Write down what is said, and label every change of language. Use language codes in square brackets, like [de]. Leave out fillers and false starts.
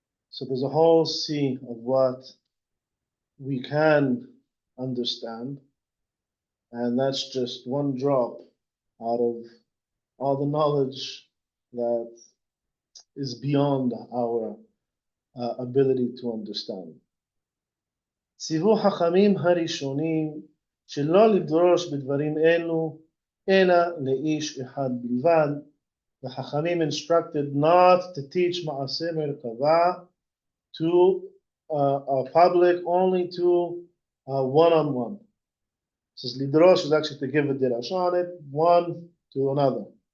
[en] So there's a whole sea of what we can understand, and that's just one drop out of all the knowledge that is beyond our ability to understand. [he] ציוו חכמים הראשונים שלא לדרוש בדברים אלו אלא לאיש אחד בלבד. [en] The Chachamim instructed not to teach Ma'aseh Merkava to a public, only to one-on-one. It says lidrosh is actually to give a dirash on it, one to another.